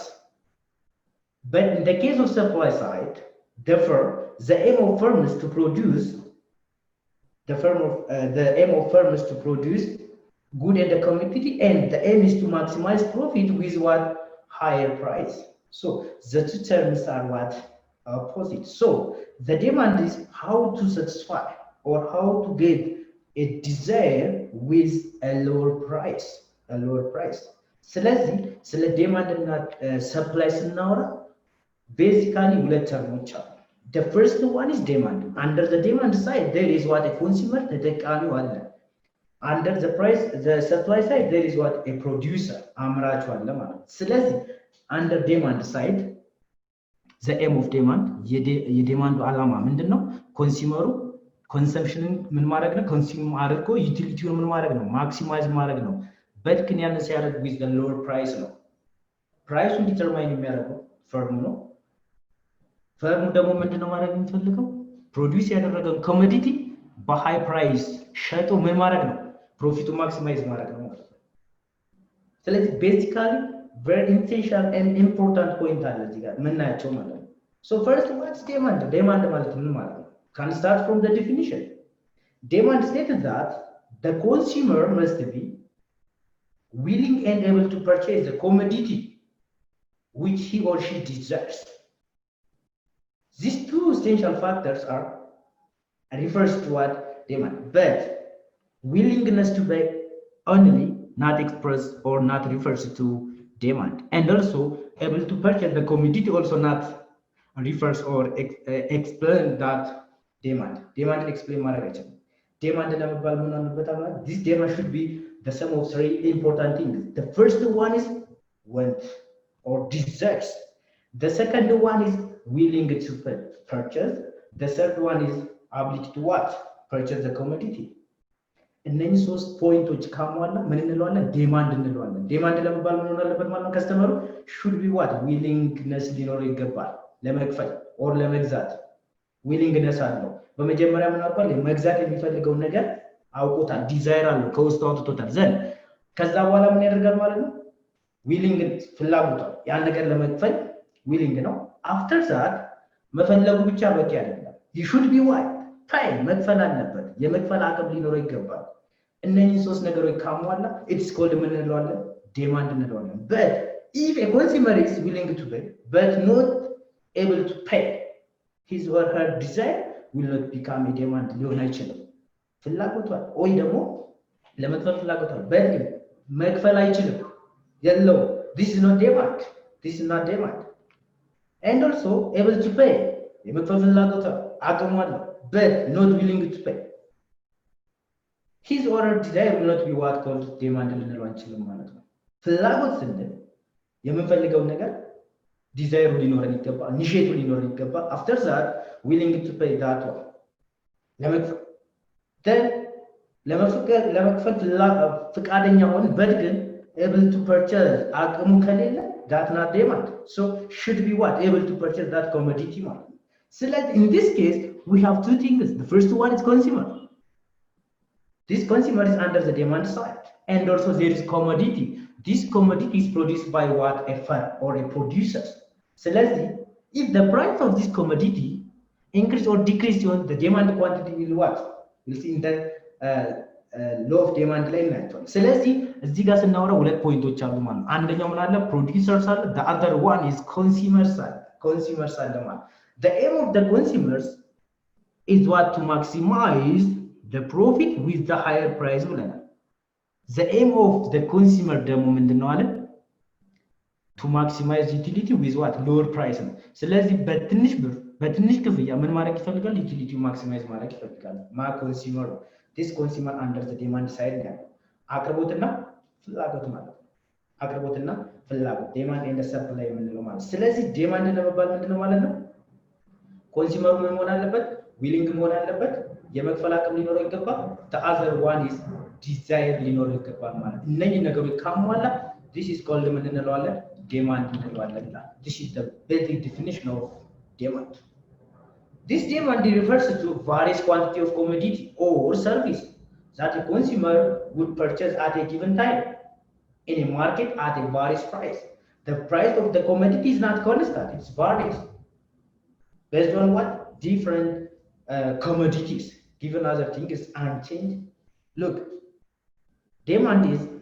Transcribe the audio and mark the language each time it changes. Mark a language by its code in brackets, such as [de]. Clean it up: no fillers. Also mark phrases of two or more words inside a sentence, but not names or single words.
[en] But in the case of supply side, therefore, the aim of farmers to produce good in the commodity, and the aim is to maximize profit with what? Higher price. So the 2 terms are what? Opposite. So the demand is how to satisfy or how to get a desire with a lower price. [am] ስለዚህ ስለ ዲማንድ እና ሰፕላይ ስናወራ ቤዚካሊ 2 ተርሞች አሉ። [en] the first one is demand. Under the demand side there is what? A consumer [am] ተጠቃሚው አለ። [en] under the supply side there is what? A producer [am] አምራቹ አለ ማለት። ስለዚህ [en] under demand side the aim of demand [am] የዲማንዱ ዓላማ ምንድነው? ኮንሱመሩ ኮንሰምፕሽንን ምን ማድረግ ነው? ኮንሱም አድርጎ ዩቲሊቲውን ምን ማድረግ ነው? ማክሲማይዝ ማድረግ ነው። [en] but can you [am] ሲያደርግ [en] with the lower price [am] ነው። ፕራይሱን ዲተርማይን የሚያደርገው ፈርሙ ነው። ፈርሙ ደግሞ ምንድነው ማድረግ የሚፈልገው? ፕሮዲዩስ ያደረገውን ኮሞዲቲ [en] በhigh price [am] ሸጦ ምን ማድረግ ነው? ፕሮፊቱ ማክሲማይዝ ማድረግ ነው ማለት ነው። ስለዚህ ቤዚካሊ [en] very essential and important point [am] አለ እዚህ ጋር ምናያቸው ማለት ነው። [en] so first what's demand? [am] demand ማለት ምን ማለት ነው? [en] Can start from the definition. Demand states that the consumer must be willing and able to purchase the commodity which he or she desires. These 2 essential factors are refers to what? Demand. But willingness to buy only not expressed or not refers to demand. And also able to purchase the commodity also not refers or explain that demand. Demand explain [am] ማድረግ አይችልም። demand ለመባል ምን አለበት? [en] this demand should be the sum of 3 important things. The first one is want or desires. The second one is willing to purchase. The third one is ability to what? Purchase the commodity. [am] እነኚህ 3 ፖይንቶች ካሟላ ምን እንለዋለን? ዲማንድ እንለዋለን። ዲማንድ ለመባል ምን ሆነ አለበት ማለት ነው? ከስተመሩ [en] should be what? willingness [am] ሊኖረው ይገባል ለመክፈል or ለመግዛት willingness አለው። በመጀመሪያ ምን አውቋል? መግዛት የሚፈልገውን ነገር አውቆታል፣ ዲዛይር አለው፣ ከውስጡ አውጥቶታል። ዘን ከዛ በኋላ ምን ያደርጋል ማለት ነው? ዊሊንግ ፍላጎት ያን ነገር ለመክፈል ዊሊንግ ነው። [en] after that [am] መፈለጉ ብቻ በቂ አይደለም። [en] you should be what? [am] pay መክፈል አለበት፣ የመክፈል አቅም ሊኖረው ይገባል። እነኚህ 3 ነገሮች ካሟላ [en] it's called [am] ምን እንለዋለን? ዲማንድ እንለዋለን። [en] but if a consumer is willing to pay but not able to pay, his or her desire will not become a demand. [am] ሊሆን አይችልም። ፍላጎቷል ወይ ደግሞ ለመክፈል ፍላጎቷል but መክፈል አይችልም የለው። [en] this is not demand. This is not demand. And also able to pay [am] የመክፈል ፍላጎቷል አቅሙ አለው [en] but not willing to pay, his or her desire will not be what called demand [am] ልንለው አንችልም ማለት ነው። ፍላጎት ስንል የምንፈልገው ነገር ዲዛይሩ ሊኖረን ይገባል፣ ኒሼቱ ሊኖረን ይገባል። [en] after that willing to pay that one ለመክፈል then [am] ለመክፈል ፍቃደኛ ሆነ [en] but ግን able to purchase [am] አቅሙ ከሌለ [en] that not demand. So should be what? Able to purchase that commodity [am] ማለት ነው። ስለዚህ [en] in this case we have 2 things. The first one is consumer. This consumer is under the demand side, and also there is commodity. This commodity is produced by what? A firm or a producer. ስለዚህ if the price of this commodity increase or decrease, the demand quantity will what? We'll see in the law of demand [am] ላይ እናያለን። ስለዚህ እዚህ ጋር ስናወራ 2 ፖይንቶች አሉ ማለት ነው። አንደኛው ምን አለ? [en] producers አለ። the other one is consumers [am] አለ ማለት። [en] the aim of the consumers is what? To maximize the profit with the higher price ብለናል። the aim of the consumer [am] ደግሞ ምንድነው አለ [en] to maximize utility with what lower price [am] ነው ስለዚህ በትንሽ ክፍያ ምን ማድረግ ይፈልጋል [en] utility maximize [am] ማድረግ ይፈልጋል [en] consumer this consumer under the demand side [am] ነው አቅርቦትና ፍላጎት ማለት ነው አቅርቦትና ፍላጎት [en] demand and supply [am] የምንለው ማለት ስለዚህ demand ለመባል ምንድነው ማለት ነው ኮንሱመሩ ምን መሆን አለበት ዊሊንግ መሆን አለበት የመክፈል አቅም ሊኖረው ይገባል [en] the other one is desire [am] ሊኖረው ይገባል ማለት እነዚህ ነገሮች ካሟላ this [en] is called [am] ምን እንለዋለን [en] demand እንለዋለን this is the basic definition of demand this demand refers to various quantity of commodity or service that a consumer would purchase at a given time in a market at a various price the price of the commodity is not constant it's varies based on what different commodities given other thing is unchanged look demand is